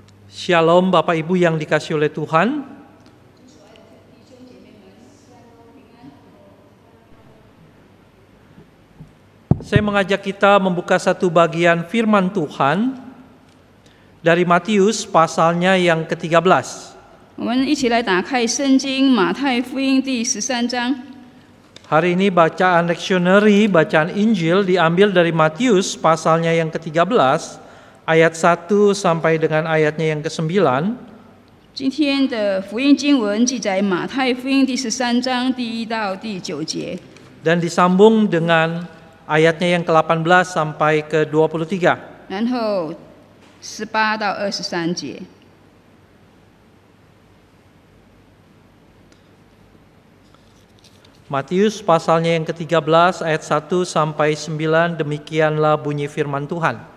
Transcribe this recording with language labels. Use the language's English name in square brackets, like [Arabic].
[Indonesian] Shalom Bapak Ibu yang dikasihi oleh Tuhan. Saya mengajak kita membuka satu bagian firman Tuhan dari Matius pasalnya yang ke-13. [Chinese] 我们一起来打开圣经马太福音第13章。 [Indonesian] Hari ini bacaan leksioneri, bacaan Injil diambil dari Matius pasalnya yang ke-13 ayat 1 sampai dengan ayatnya yang ke-9. [Chinese] 今天的福音经文记载马太福音第13章第1到第9节， [Indonesian] dan disambung dengan ayatnya yang ke-18 sampai ke-23. [Chinese] 然后18到23节。 [Indonesian] Matius pasalnya yang ke-13 ayat 1 sampai 9, demikianlah bunyi firman Tuhan.